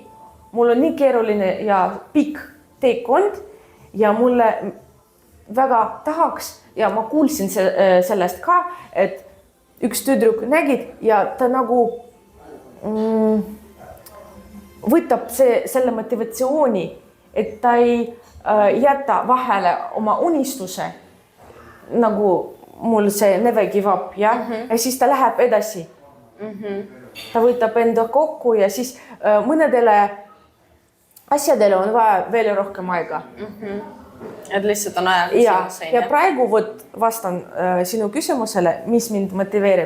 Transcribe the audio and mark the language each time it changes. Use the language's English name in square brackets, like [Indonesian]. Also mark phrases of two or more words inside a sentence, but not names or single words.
[Estonian] Mul on nii keeruline ja pikk teekond ja mulle väga tahaks ja ma kuulsin sellest ka, et üks tüdruk nägid ja ta nagu võtab selle motivatsiooni, et ta ei jäta vahele oma unistuse. nagu mul see [English] never give up [Estonian] ja ja siis ta läheb edasi. Ta võtab enda kokku ja siis mõnedele asjadele on vaja veel rohkem aega. Et lihtsalt on aja küsimus. Ja praegu vastan sinu küsimusele, mis mind motiveerib.